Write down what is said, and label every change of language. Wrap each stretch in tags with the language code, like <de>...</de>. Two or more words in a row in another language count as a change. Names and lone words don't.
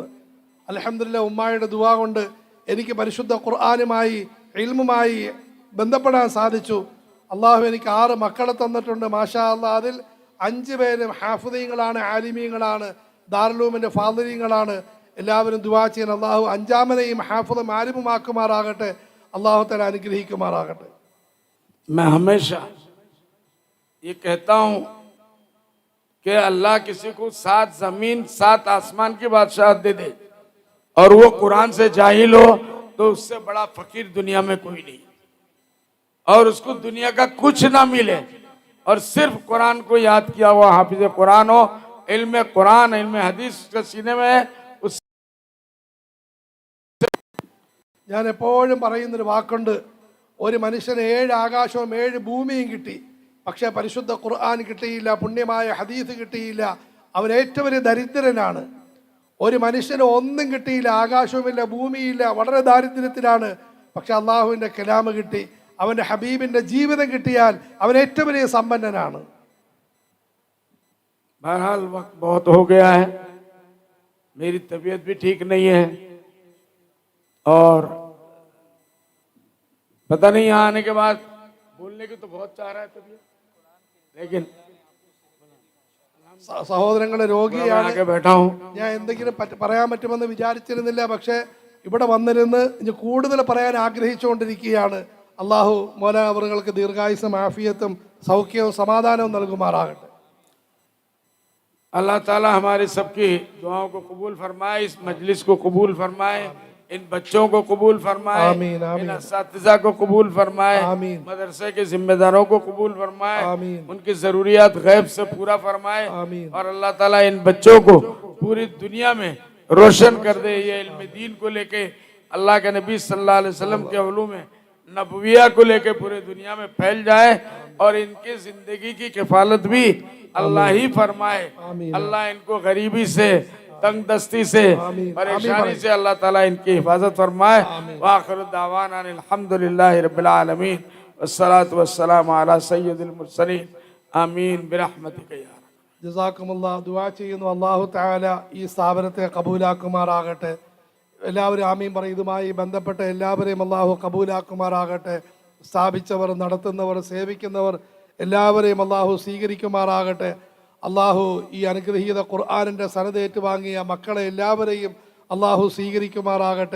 <ml>അൽഹംദുലില്ലാഹ്, ഉമ്മായുടെ ദുആ കൊണ്ട് എനിക്ക് പരിശുദ്ധ ഖുർആനുമായി ഇൽമുമായി ബന്ധപ്പെടാൻ സാധിച്ചു. അള്ളാഹു എനിക്ക് 6 മക്കളെ തന്നിട്ടുണ്ട്.</ml> <ar>ما شاء الله,</ar> <ml>അതിൽ 5 പേരും ഹാഫിദീങ്ങളാണ്, ആലിമീങ്ങളാണ്, ദാറുലൂമിൻ്റെ ഫാദിലീങ്ങളാണ്. എല്ലാവരും ദുആ ചെയ്യാൻ അള്ളാഹു 5ാമനെയും ഹാഫിദും ആലിമുമാക്കുമാറാകട്ടെ.</ml> <ar>الله تعالى</ar> <ml>അനുഗ്രഹിക്കുമാറാകട്ടെ.</ml> <hi>मैं हमेशा ये कहता हूं कि अल्लाह किसी को 7 जमीन 7 आसमान की बादशाह दे दे और वो कुरान से जाहिल हो तो उससे बड़ा फकीर दुनिया में कोई नहीं, और उसको दुनिया का कुछ ना मिले और सिर्फ कुरान को याद किया हुआ हाफिज कुरान हो, इल्म कुरान इल्म हदीस के सीने में है. उस</hi> <ml>ഞാൻ എപ്പോഴും പറയുന്നൊരു വാക്കുണ്ട്, ഒരു മനുഷ്യന് 7 ആകാശവും 7 ഭൂമിയും കിട്ടി, പക്ഷേ പരിശുദ്ധ ഖുർആൻ കിട്ടിയില്ല, പുണ്യമായ ഹദീസ് കിട്ടിയില്ല, അവൻ ഏറ്റവും വലിയ ദരിദ്രനാണ്. ഒരു മനുഷ്യന് ഒന്നും കിട്ടിയില്ല, ആകാശവുമില്ല ഭൂമിയില്ല, വളരെ ദാരിദ്ര്യത്തിലാണ്. പക്ഷെ അള്ളാഹുവിൻ്റെ കലാമ് കിട്ടി, അവൻ്റെ ഹബീബിൻ്റെ ജീവിതം കിട്ടിയാൽ അവൻ ഏറ്റവും വലിയ സമ്പന്നനാണ്.</ml> <hi>बहरहाल वक्त बहुत हो गया है, मेरी तबीयत भी ठीक नहीं है और पता नहीं यहाँ आने के बाद बोलने की तो बहुत चाह रहा है तबीयत, लेकिन</hi> <ml>സഹോദരങ്ങളെ, രോഗിയാണ്,</ml> <hi>आके बैठा हूँ.</hi> <ml>ഞാൻ എന്തെങ്കിലും പറയാൻ പറ്റുമെന്ന് വിചാരിച്ചിരുന്നില്ല. പക്ഷേ ഇവിടെ വന്നിരുന്ന് ഇനി കൂടുതൽ പറയാൻ ആഗ്രഹിച്ചുകൊണ്ടിരിക്കുകയാണ്. അള്ളാഹു മൗലാന അവറുകൾക്ക് ദീർഘായുസ്സും ആഫിയത്തും സൗഖ്യവും സമാധാനവും നൽകുമാറാകട്ടെ.</ml> <ar>الله تعالى</ar> <hi>हमारे सबकी दुआओं को कबूल फरमाए, इस मजलिस को कबूल फरमाए, इन बच्चों को कबूल फरमाए, आमीन, आमीन। इन असातिज़ा को कबूल फरमाए, आमीन। मदरसे के जिम्मेदारों को कबूल फरमाए, आमीन। उनकी ज़रूरियात गैब से पूरा फरमाए, आमीन। और</hi> <ar>الله تعالى</ar> <hi>इन बच्चों को पूरी दुनिया में रोशन कर दे. ये इल्म दीन को लेके, अल्लाह के नबी</hi> <ar>صلى الله عليه وسلم</ar> <hi>के उलूम नबविया को लेके पूरे दुनिया में फैल जाए और इनकी जिंदगी की किफालत भी अल्लाह ही फरमाए. अल्लाह इनको गरीबी से, तंग दस्ती से, परेशानी से</hi> <ar>الله تعالى</ar> <hi>इनकी हिफाजत फरमाए.</hi> <ar>وآخر دعوانا الحمد لله رب العالمين والصلاة والسلام على سيد المرسلين آمين برحمتك يا رب.</ar> <ml>ജസാക്കുമുല്ലാ. ദുആ ചെയ്യുന്നു,</ml> <ar>الله تعالى</ar> <ml>ഈ സ്ഥാപനത്തെ കബൂലാക്കുമാറാകട്ടെ. എല്ലാവരും ആമീൻ പറയും. ഇതുമായി ബന്ധപ്പെട്ട എല്ലാവരെയും അല്ലാഹു കബൂലാക്കുമാറാകട്ടെ. സ്ഥാപിച്ചവർ, നടത്തുന്നവർ, സേവിക്കുന്നവർ എല്ലാവരെയും അല്ലാഹു സ്വീകരിക്കുമാറാകട്ടെ. അല്ലാഹു ഈ അനുഗ്രഹീത ഖുർആനിൻ്റെ സനത് ഏറ്റുവാങ്ങിയ മക്കളെ എല്ലാവരെയും അല്ലാഹു സ്വീകരിക്കുമാറാകട്ടെ.</ml>